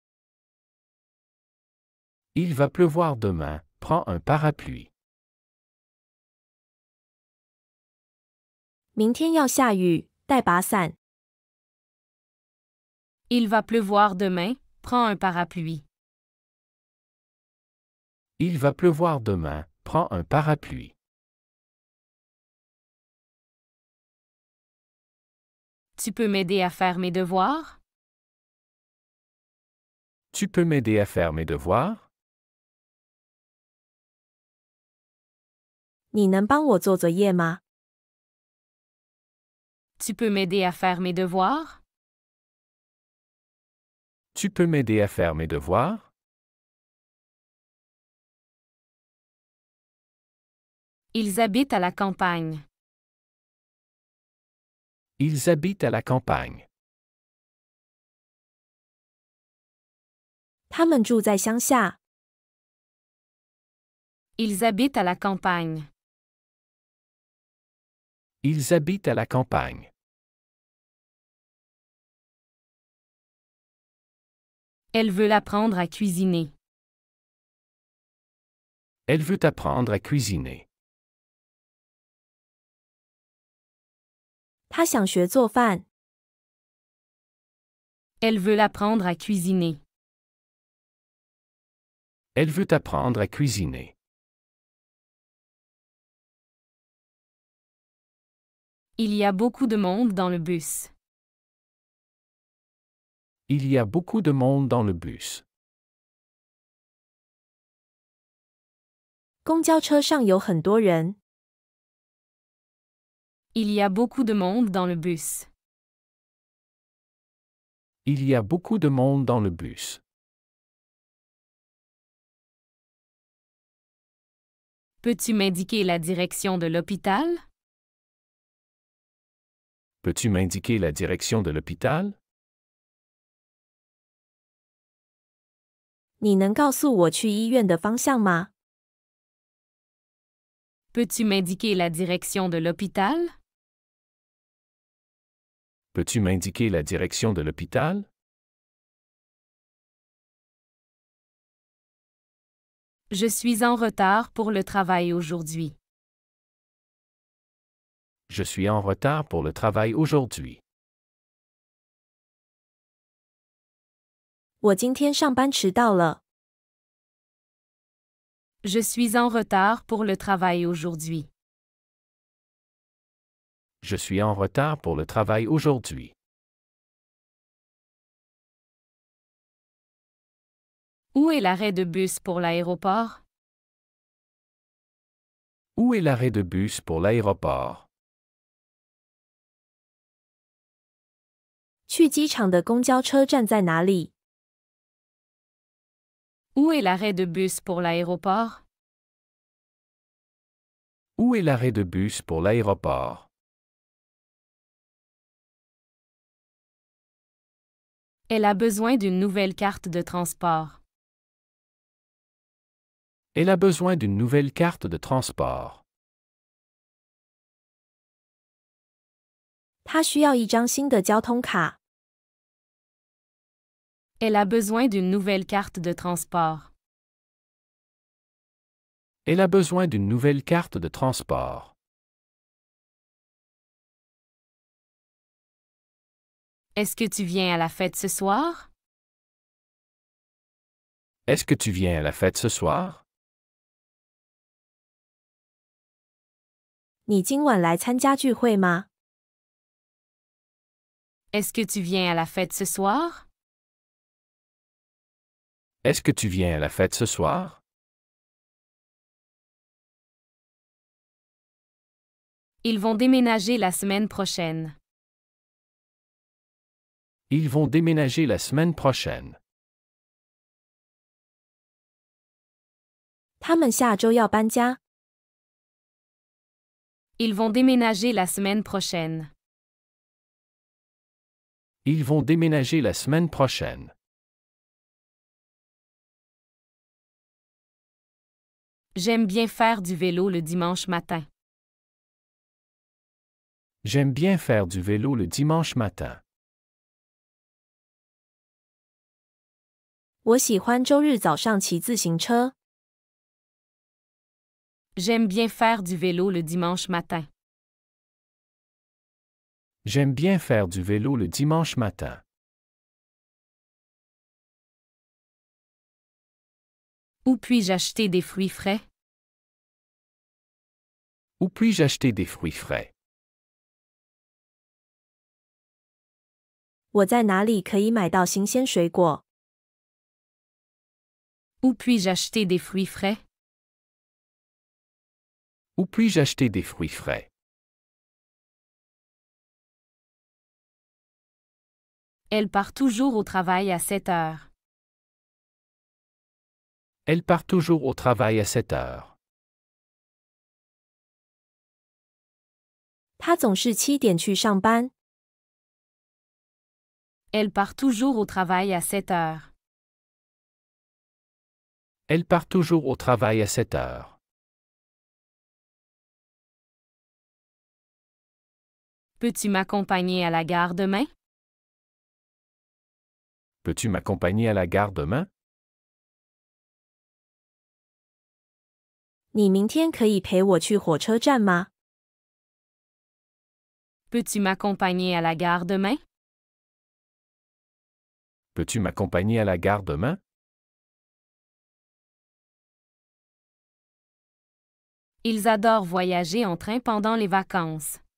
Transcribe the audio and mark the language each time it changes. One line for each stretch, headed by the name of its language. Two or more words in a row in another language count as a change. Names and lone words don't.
French: Il va pleuvoir demain, prends un parapluie.
Chinese: 明天要下雨，带把伞。
French: Il va pleuvoir demain, prends un parapluie. Il va pleuvoir demain, prends un parapluie. Tu peux m'aider à faire mes devoirs? Tu peux m'aider à faire mes devoirs?
Chinese: 你能帮我做作业吗？
French: Tu peux m'aider à faire mes devoirs? Tu peux m'aider à faire mes devoirs? Ils habitent à la campagne. Ils habitent à la campagne.
Chinese: 他们住在乡下。
French: Ils habitent à la campagne. Ils habitent à la campagne. Elle veut apprendre à cuisiner. Elle veut apprendre à cuisiner.
Chinese: 他想学做饭。
French: Elle veut apprendre à cuisiner. Elle veut apprendre à cuisiner. Il y a beaucoup de monde dans le bus. Il y a beaucoup de monde dans le bus.
Chinese: 公交车上有很多人。
French: Il y a beaucoup de monde dans le bus. Il y a beaucoup de monde dans le bus. Peux-tu m'indiquer la direction de l'hôpital? Peux-tu m'indiquer la direction de l'hôpital?
Chinese: 你能告诉我去医院的方向吗？
French: Peux-tu m'indiquer la direction de l'hôpital? Peux-tu m'indiquer la direction de l'hôpital? Je suis en retard pour le travail aujourd'hui. Je suis en retard pour le travail aujourd'hui.
Chinese: 我今天上班迟到了。
French: Je suis en retard pour le travail aujourd'hui. Je suis en retard pour le travail aujourd'hui. Où est l'arrêt de bus pour l'aéroport? Où est l'arrêt de bus pour l'aéroport?
Chinese: 去机场的公交车站在哪里？
French: Où est l'arrêt de bus pour l'aéroport? Où est l'arrêt de bus pour l'aéroport? Elle a besoin d'une nouvelle carte de transport. Elle a besoin d'une nouvelle carte de transport.
Chinese: 他需要一张新的交通卡。
French: Elle a besoin d'une nouvelle carte de transport. Elle a besoin d'une nouvelle carte de transport. Est-ce que tu viens à la fête ce soir? Est-ce que tu viens à la fête ce soir?
Chinese: 你今晚来参加聚会吗？
French: Est-ce que tu viens à la fête ce soir? Est-ce que tu viens à la fête ce soir? Ils vont déménager la semaine prochaine. Ils vont déménager la semaine prochaine.
Chinese: 他们下周要搬家。
French: Ils vont déménager la semaine prochaine. Ils vont déménager la semaine prochaine. J'aime bien faire du vélo le dimanche matin. J'aime bien faire du vélo le dimanche matin.
Chinese: 我喜欢周日早上骑自行车。
French: J'aime bien faire du vélo le dimanche matin. J'aime bien faire du vélo le dimanche matin. Où puis-je acheter des fruits frais? Où puis-je acheter des fruits frais?
Chinese: 我在哪里可以买到新鲜水果？
French: Où puis-je acheter des fruits frais? Où puis-je acheter des fruits frais? Elle part toujours au travail à 7 heures. Elle part toujours au travail à 7 heures.
Chinese: 他总是7点去上班。
French: Elle part toujours au travail à 7 heures. Elle part toujours au travail à 7 heures. Peux-tu m'accompagner à la gare demain? Peux-tu m'accompagner à la gare demain?
Chinese: 你明天可以陪我去火车站吗？
French: Peux-tu m'accompagner à la gare demain? Peux-tu m'accompagner à la gare demain? Ils adorent voyager en train pendant les vacances.